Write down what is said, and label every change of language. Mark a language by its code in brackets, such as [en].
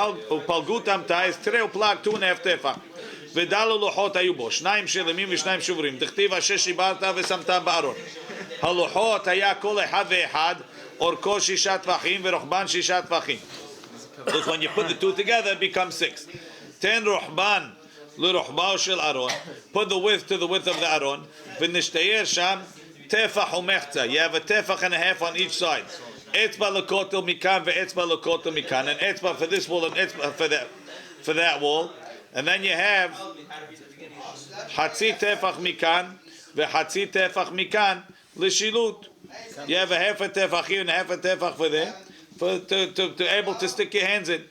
[he] Upalgut amta [en] is 3 uplag 2 and a half tefach. [he] ודלו לוחות היו בו, 2 שלמים ו2 שוברים. דכתיב 6 שיברת ושמתם בארון. הלוחות היה כל אחד ואחד, אורכו 6 טפחים ורוחבן 6 טפחים. [en] Because when you put the 2 together, it becomes 6. [he] 10 רוחבן לרוחבו של ארון. [en] Put the width to the width of the ארון. [he] ונשתייר שם טפח ומחצה. [en] You have a טפח and a half on each side. [he] אצבע לכותל מכאן ואצבע לכותל מכאן. [en] And אצבע for this wall and אצבע for that wall. And then you have [he] Hatzi tefach mikan v'hatzi tefach mikan l'shilut. [en] You have a half a tefach here and a half a tefach for there, to able to stick your hands in.